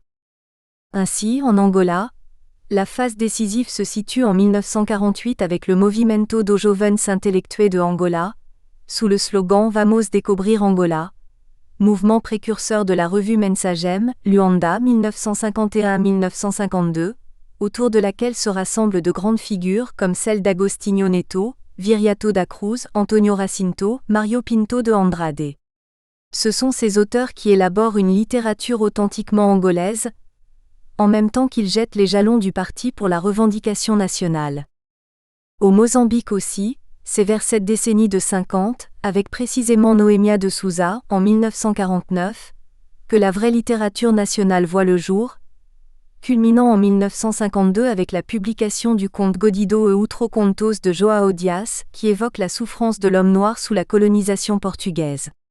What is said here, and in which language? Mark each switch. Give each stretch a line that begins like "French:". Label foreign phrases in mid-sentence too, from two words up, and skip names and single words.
French: Ainsi, en Angola, la phase décisive se situe en 1948 avec le Movimento dos Jovens Intelectuais de Angola, sous le slogan
Portuguese: Vamos descobrir Angola,
French: mouvement précurseur de la revue Mensagem, Luanda 1951-1952, autour de laquelle se rassemblent de grandes figures comme celle d'Agostinho Neto, Viriato da Cruz, Antonio Jacinto, Mario Pinto de Andrade. Ce sont ces auteurs qui élaborent une littérature authentiquement angolaise, en même temps qu'ils jettent les jalons du parti pour la revendication nationale. Au Mozambique aussi, c'est vers cette décennie de 50, avec précisément Noémia de Souza, en 1949, que la vraie littérature nationale voit le jour, culminant en 1952 avec la publication du conte Godido e Outro Contos de João Dias, qui évoque la souffrance de l'homme noir sous la colonisation portugaise.